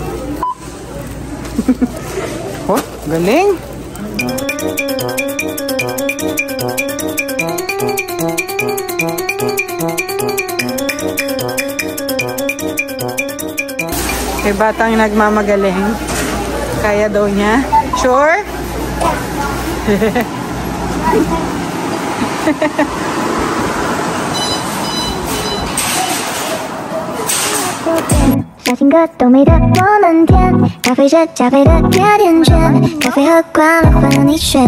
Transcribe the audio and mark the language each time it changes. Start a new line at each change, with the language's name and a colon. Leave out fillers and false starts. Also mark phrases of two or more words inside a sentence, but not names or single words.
Filipino: Oh, galing. May batang nagmamagaling. Kaya daw niya. Sure?
Chinese: 小情歌都美的我们甜，咖啡是加菲的甜甜圈，咖啡喝惯了换你选。